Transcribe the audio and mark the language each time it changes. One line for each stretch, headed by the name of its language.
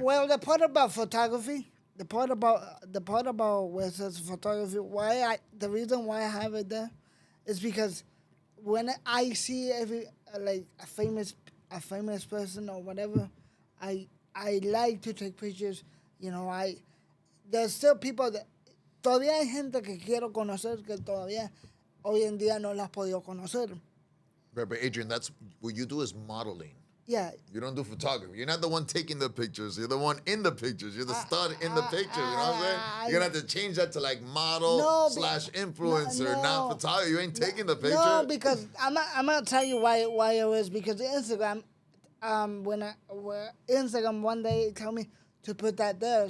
English: Well, the part about photography, the part about where it says photography, the reason why I have it there is because when I see a famous person or whatever, I like to take pictures. There's still people that
Spanish: todavía hay gente que quiero conocer que todavía hoy en día no las has podido conocer.
English: But Adrian, that's what you do is modeling. Yeah. You don't do photography. You're not the one taking the pictures. You're the one in the pictures. You're the stud in the pictures. You know what I'm saying? You're going to have to change that to like model / influencer, not photographer. You ain't taking the picture. No, because I'm going to tell you why it was. Because Instagram, Instagram one day told me to put that there.